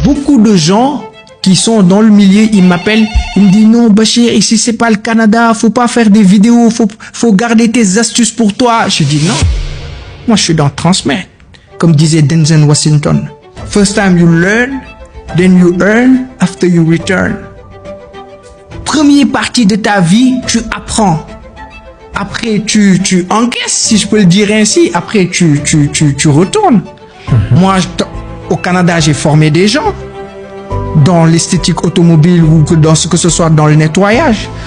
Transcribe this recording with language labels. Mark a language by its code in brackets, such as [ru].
[fr] beaucoup de gens qui sont dans le milieu, ils m'appellent, ils me disent non Bachir, ici c'est pas le Canada, faut pas faire des vidéos, faut garder tes astuces pour toi. Je dis non, moi je suis dans transmettre. Comme disait [en] Denzel Washington, first time you learn, then you earn, after you return. [fr] Première partie de ta vie, tu apprends. Après, tu encaisses, si je peux le dire ainsi. Après, tu retournes. Moi, au Canada, j'ai formé des gens dans l'esthétique automobile ou dans ce que ce soit dans le nettoyage.